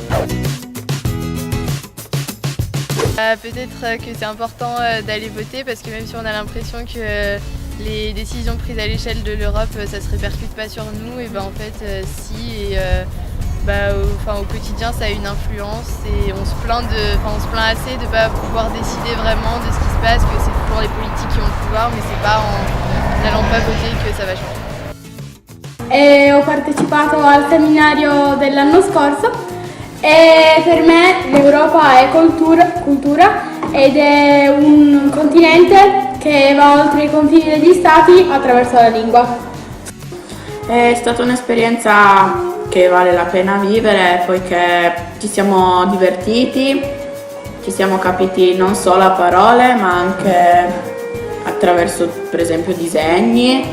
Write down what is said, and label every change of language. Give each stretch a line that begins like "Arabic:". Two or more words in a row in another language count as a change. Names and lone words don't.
French: Peut-être que c'est important d'aller voter parce que même si on a l'impression que les décisions prises à l'échelle de l'Europe ça se répercute pas sur nous, et en fait si, et au quotidien ça a une influence et on se plaint assez de ne pas pouvoir décider vraiment de ce qui se passe, que c'est toujours les politiques qui ont le pouvoir, mais c'est pas en n'allant pas voter que ça va changer.
Italian: E ho partecipato al seminario dell'anno scorso e per me l'Europa è cultura cultura ed è un continente che va oltre i confini degli stati attraverso la lingua. È stata un'esperienza che vale la pena vivere poiché ci siamo divertiti, ci siamo capiti non solo a parole ma anche attraverso per esempio disegni.